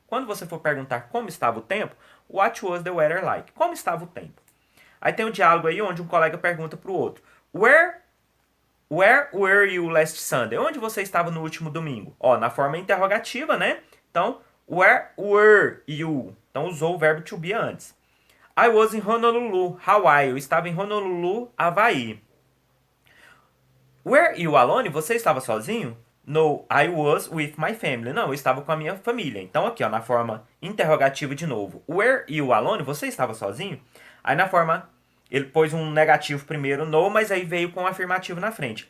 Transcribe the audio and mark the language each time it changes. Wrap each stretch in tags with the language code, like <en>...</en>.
<pt>Quando você for perguntar como estava o tempo,</pt> <en>what was the weather like?</en> <pt>Como estava o tempo? Aí tem um diálogo aí onde um colega pergunta para o outro.</pt> <en>Where were you last Sunday?</en> <pt>Onde você estava no último domingo? Ó, na forma interrogativa, né? Então,</pt> <en>where were you?</en> <pt>Então, usou o verbo to be antes.</pt> <en>I was in Honolulu, Hawaii.</en> <pt>Eu estava em Honolulu, Havaí.</pt> <en>Were you alone?</en> <pt>Você estava sozinho?</pt> <en>No, I was with my family.</en> <pt>Não, eu estava com a minha família. Então, aqui, ó, na forma interrogativa de novo.</pt> <en>Were you alone?</en> <pt>Você estava sozinho? Aí, na forma, ele pôs um negativo primeiro, no, mas aí veio com um afirmativo na frente.</pt>